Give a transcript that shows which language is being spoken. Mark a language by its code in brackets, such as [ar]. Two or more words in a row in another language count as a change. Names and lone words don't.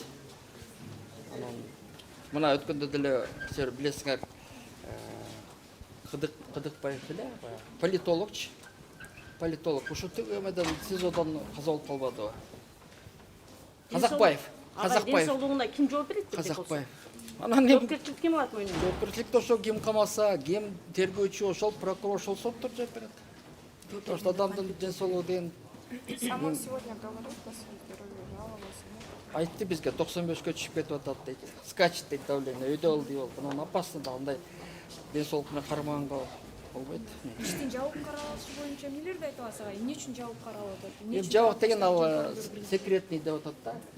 [ky] Анан мына өткөндө деле силер билесиңер, Кыдыкбаев эле, политологчу. Политолог. Ушу төгөмөдөн СИЗОдон каза болуп калбадыбы? Казакбаев. Ден соолугуна ким жооп берет? Казакбаев. Анан жоопкерчилик ким алат мойнуна? Жоопкерчиликти ошол ким камаса, ким тергөөчү, ошол прокурор, ошол соттор жооп берет. [ru] Потому что [ky] адамдын ден соолугу деген [ru] Сама сегодня говорит о своем здоровье, жаловалась. [ky] айтты бизге 95-ке түшүп кетип атат дейт. Скачет дейт давление, өйдө болду дейт. Анан опасно да андай ден соолук менен кармаганга болбойт. Иштин жабык каралышы боюнча эмнелерди айтып атасыз? Эмне үчүн жабык каралып атат? Эми жабык деген ал секретный деп атат да.